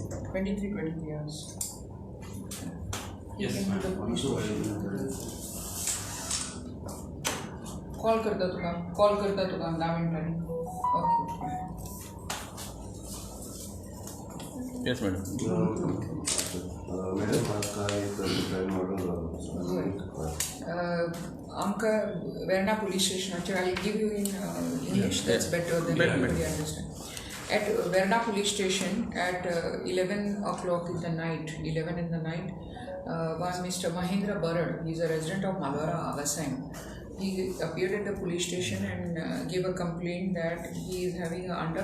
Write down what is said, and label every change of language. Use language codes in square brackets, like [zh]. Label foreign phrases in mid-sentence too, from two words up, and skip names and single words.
[en] 23 hours. Yes, He came to the police station. [kok] कॉल करता तुका 10 मिनटांनी. ओके. [en] Yes, madam. [kok] मॅडम म्हाका एक [en] crime order [kok] आमकां वेर्णा [en] police station. I'll give you in English. That's better than everybody understand. At Verna police station at 11 o'clock in the night, 11 in the night, one Mr. Mahendra Barad, he's a resident of Malwara, Agasang. He appeared at the police station and gave a complaint that he is having an under